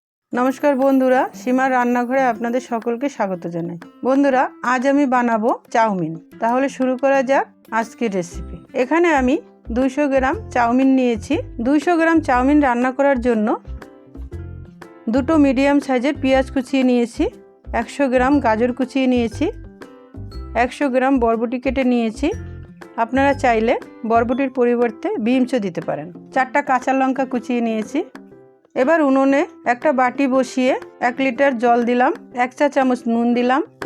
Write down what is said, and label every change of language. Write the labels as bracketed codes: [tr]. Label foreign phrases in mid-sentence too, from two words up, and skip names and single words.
[bn] নমস্কার বন্ধুরা সীমার রান্নাঘরে আপনাদের সকলকে স্বাগত জানাই। বন্ধুরা আজ আমি বানাবো চাউমিন। তাহলে শুরু করা যাক আজকের রেসিপি। এখানে আমি 200 গ্রাম চাউমিন নিয়েছি। 200 গ্রাম চাউমিন রান্না করার জন্য দুটো [en] medium size-er [bn] পেঁয়াজ কুচিয়ে নিয়েছি, 100 গ্রাম গাজর কুচিয়ে নিয়েছি, 100 গ্রাম বরবটি কেটে নিয়েছি। আপনারা চাইলে বরবটির পরিবর্তে বিনসও দিতে পারেন। 4টা কাঁচা লঙ্কা কুচিয়ে নিয়েছি। এবার উনুনে এক বাটি বসিয়ে 1 লিটার জল দিলাম, 1 চা চামচ নুন দিলাম।